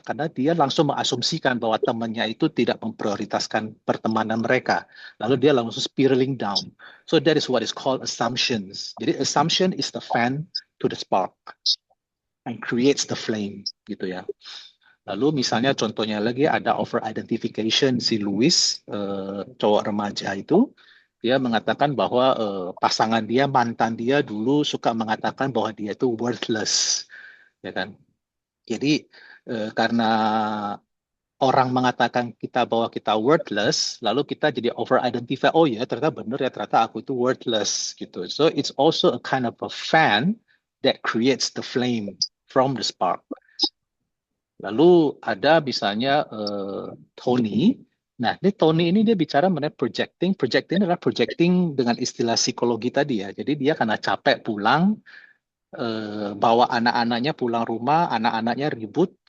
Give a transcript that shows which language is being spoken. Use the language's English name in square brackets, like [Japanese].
[Indonesian] Karena dia langsung mengasumsikan bahwa temannya itu tidak memprioritaskan pertemanan mereka. Lalu dia langsung [English] spiraling down. So that is what is called assumptions. Jadi assumption is the fan to the spark and creates the flame, gitu ya. [Indonesian] Lalu misalnya contohnya lagi ada over identification, si Louis, cowok remaja itu, dia mengatakan bahwa pasangan dia, mantan dia dulu suka mengatakan bahwa dia itu worthless, ya kan? Jadi karena orang mengatakan kita bahwa kita worthless, lalu kita jadi over identify, oh ya ternyata benar ya, ternyata aku itu worthless gitu. [English] So it's also a kind of a fan that creates the flame from the spark. [Indonesian] Lalu ada misalnya Tony. Nah, ini Tony ini dia bicara mengenai projecting. Projecting adalah projecting dengan istilah psikologi tadi ya. Jadi dia karena capek pulang, bawa anak-anaknya pulang rumah, anak-anaknya ribut.